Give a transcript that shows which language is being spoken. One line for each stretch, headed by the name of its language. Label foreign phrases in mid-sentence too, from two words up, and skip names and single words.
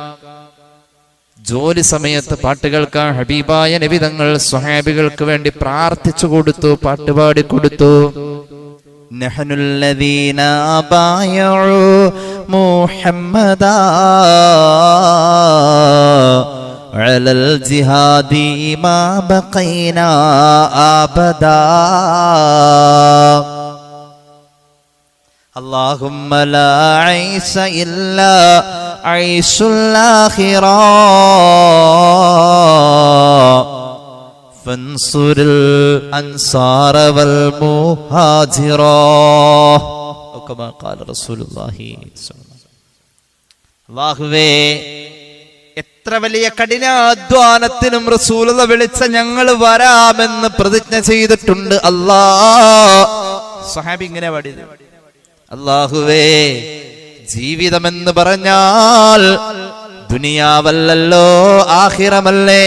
Malayalam: ഹബീബായ നബി തങ്ങൾ സ്വഹാബികൾക്ക് വേണ്ടി പ്രാർത്ഥിച്ചു കൊടുത്തു, പാട്ടുപാടി കൊടുത്തു.
Arabic: نحن الذين بايعوا محمدا على الجهاد ما بقينا أبدا اللهم لا عيش إلا عيش الآخرة فانصر الأنصار والمهاجرة كما قال رسول الله صلى الله عليه وسلم.
Malayalam: അല്ലാഹുവേ, എത്ര വലിയ കഠിനാധ്വാനത്തിനും റസൂലുള്ളാഹി വിളിച്ച ഞങ്ങൾ വരാമെന്ന് പ്രതിജ്ഞ ചെയ്തിട്ടുണ്ട്. സ്വഹാബി ഇങ്ങനെ പാടിയത്, അല്ലാഹുവേ, ജീവിതമെന്ന് പറഞ്ഞാൽ ദുനിയാവല്ലല്ലോ, ആഖിറമല്ലേ.